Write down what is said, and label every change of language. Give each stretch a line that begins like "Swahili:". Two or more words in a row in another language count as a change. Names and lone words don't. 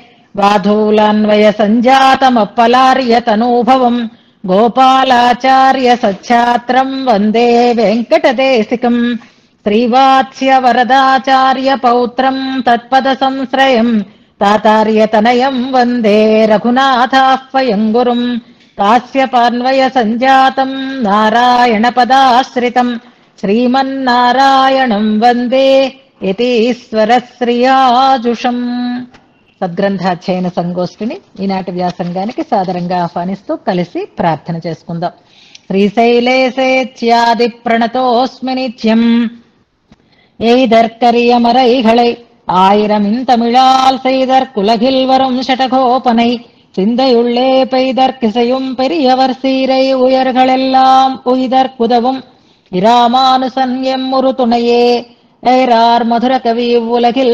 Sanskrit: वाधूलान्वयसञ्जातमप्पलार्यतनूभवम् गोपालाचार्य सच्छात्रम् वन्दे वेङ्कटदेशिकम् श्रीवात्स्यवरदाचार्य पौत्रम् तत्पदसंश्रयम् तातार्यतनयम् वन्दे रघुनाथाह्वयम् गुरुम् कास्यपान्वयसञ्जातम् नारायणपदाश्रितम् श्रीमन्नारायणम् वन्दे యతీశ్వరశ్రియాజుషం.
Telugu: సద్గ్రంథాధ్యయన సంగోష్ఠిని ఈనాటి వ్యాసంగానికి సాదరంగా ఆహ్వానిస్తూ కలిసి ప్రార్థన చేసుకుందాం.
Sanskrit: శ్రీశైలేసేత్యాది ప్రణతోస్మి నిత్యం
Tamil: எய்தற்கரியமரைகளை ஆயிரம் இந்தமிழால் செய்தற் குலகில் வரும் ஷடகோபனை சிந்தையுள்ளே பெய்தற்கிசையும் பெரியவர் சீரை உயர்களெல்லாம் உய்தற்குதவும் இராமானுசன் எம்முரு துணையே ஏரார் மதுர கவி உலகில்